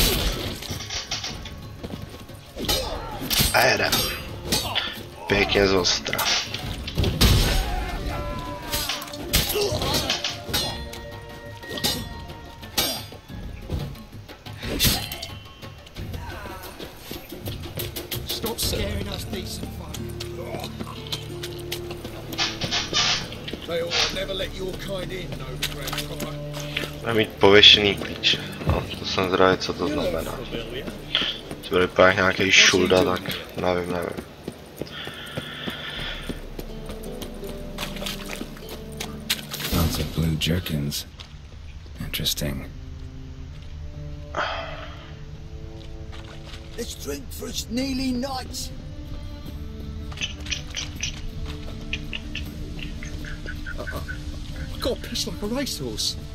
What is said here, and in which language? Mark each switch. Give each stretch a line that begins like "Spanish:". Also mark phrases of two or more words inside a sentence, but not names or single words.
Czech: A jedem. Pěkně z ostra.
English: Stop scaring us decent folk. They ought to never let your kind in, Novigrad.
Czech: Má mít pověšený klíč. No, to jsem zvědavý, co to znamená. To bude vypadat nějaký šulda, tak nevím.
English: Lots of blue jerkins. Interesting. Let's drink for it's nearly night. I got pissed like a racehorse.